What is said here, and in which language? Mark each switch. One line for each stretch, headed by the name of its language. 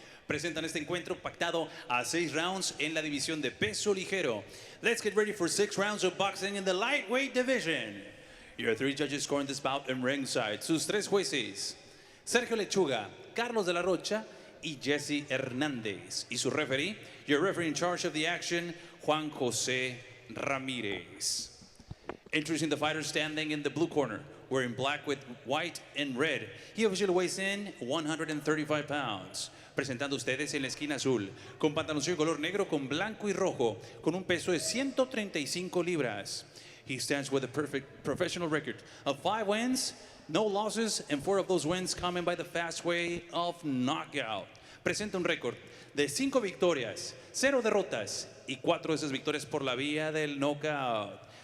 Spanish: Presentan este encuentro pactado a 6 rounds en la división de peso ligero.
English: Let's get ready for 6 rounds of boxing in the lightweight division. Your 3 judges scoring this bout in ringside.
Spanish: Sus 3 jueces, Sergio Lechuga, Carlos de la Rocha y Jesse Hernández. Y su referee,
English: your referee in charge of the action, Juan José Ramírez. Introducing the fighter standing in the blue corner, wearing black with white and red. He officially weighs in 135 pounds.
Spanish: Presentando ustedes en la esquina azul, con pantaloncillo color negro con blanco y rojo, con un peso de 135 libras.
English: He stands with a perfect professional record of 5 wins, no losses, and 4 of those wins coming by the fast way of knockout.
Spanish: Presenta un récord de 5 victorias, 0 derrotas y 4 de esas victorias por la vía del knockout.